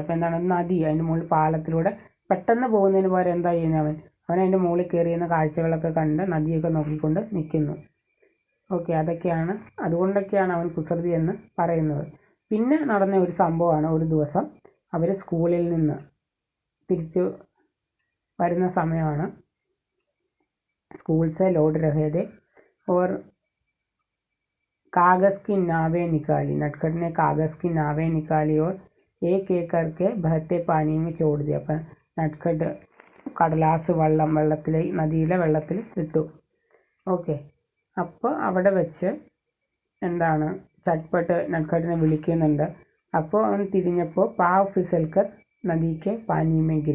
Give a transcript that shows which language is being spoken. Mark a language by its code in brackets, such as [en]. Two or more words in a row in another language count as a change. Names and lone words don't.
[ml] അപ്പോൾ എന്താണ്, നദി അതിൻ്റെ മുകളിൽ പാലത്തിലൂടെ പെട്ടെന്ന് പോകുന്നതിന് പകരം എന്താ ചെയ്യുന്നത്, അവൻ അതിൻ്റെ മുകളിൽ കയറിയുന്ന കാഴ്ചകളൊക്കെ കണ്ട് നദിയൊക്കെ നോക്കിക്കൊണ്ട് നിൽക്കുന്നു. ഓക്കെ, അതൊക്കെയാണ്, അതുകൊണ്ടൊക്കെയാണ് അവൻ കുസൃതി എന്ന് പറയുന്നത്. പിന്നെ നടന്ന ഒരു സംഭവമാണ്, ഒരു ദിവസം അവർ സ്കൂളിൽ നിന്ന് തിരിച്ചു വരുന്ന സമയമാണ്. [hi] स्कूल से लौट रहे थे और कागज़ की नावें निकाली। नटखट ने कागज़ की नावें निकाली और एक एक करके बहते पानी में छोड़ दिया. [ml] അപ്പം നട്ട്ഖട്ട് കടലാസ് വെള്ളത്തിൽ നദിയിലെ വെള്ളത്തിൽ ഇട്ടു. ഓക്കെ, അപ്പോൾ അവിടെ വെച്ച് എന്താണ് ചട്ട്പട്ട് നട്ട്ഖട്ടിനെ വിളിക്കുന്നുണ്ട്. അപ്പോൾ അവൻ തിരിഞ്ഞപ്പോൾ [hi] पाँव फिसलकर नदी के पानी में गिरा.